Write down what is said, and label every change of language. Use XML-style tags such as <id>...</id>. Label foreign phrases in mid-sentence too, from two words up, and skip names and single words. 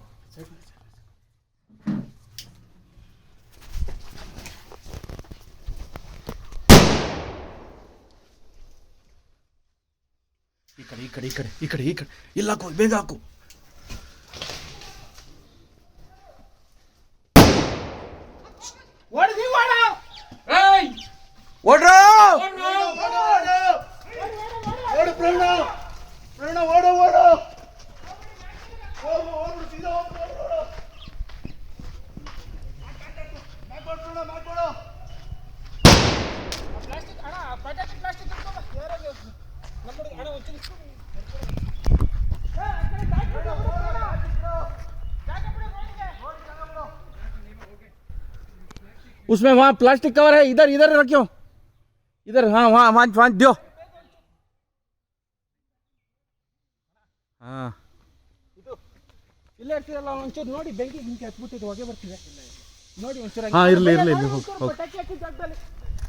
<kn>ಈ ಕಡೆ ಈ ಕಡೆ ಈ ಕಡೆ ಈ ಕಡೆ ಈ ಕಡೆ ಇಲ್ಲ ಹಾಕು ಬೇಗ ಹಾಕು. ಓಡಿ ಓಡ ಏಯ್ ಓಡ್ರೋ ಓಡು ಪ್ರೇರಣ ಪ್ರೇರಣ ಓಡು ಓಡು ಓಡು ಓಡು ಸೀದಾ ಓಡು ಓಡು ಮಾಡ್ಕೊಡು ಮಾಡ್ಕೊಡು. ಪ್ಲಾಸ್ಟಿಕ್ ಅಣ್ಣ ಪ್ಯಾಕೆಟ್ ಪ್ಲಾಸ್ಟಿಕ್ ಯಾರಾಗ ನಮ್ಮ ಅಣ್ಣ ಒಂಚೂರು</kn> <hi>उसमें वहाँ प्लास्टिक कवर है. इधर इधर रखियो इधर. हाँ वहाँ वहाँ वहाँ दियो. हाँ</hi> <kn>ಇದು ಇಲ್ಲೇ ಇರ್ತೀರಲ್ಲ ಒಂಚೂರು ನೋಡಿ ಬೆಂಕಿ ಗಿಂಕಿ ಹತ್ಬಿಟ್ಟಿದ್ದು ಹೊಗೆ ಬರ್ತಿದೆ ನೋಡಿ ಒಂಚೂರು. ಹಾಂ ಇರಲಿ ಇರಲಿ ಇರಲಿ ಹೋಗಿ ಹೋಗಿ. ಪಟಾಕಿ ಹಾಕಿ ಜಾಗದಲ್ಲಿ</kn>